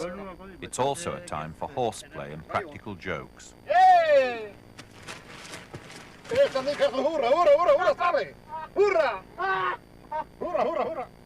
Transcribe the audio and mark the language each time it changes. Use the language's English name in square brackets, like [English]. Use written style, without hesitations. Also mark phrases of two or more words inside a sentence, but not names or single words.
[English] It's also a time for horseplay and practical jokes. Hey! Hurra, hurra, hurra, hurra, Sally! Hurra! Hurra, hurra, hurra!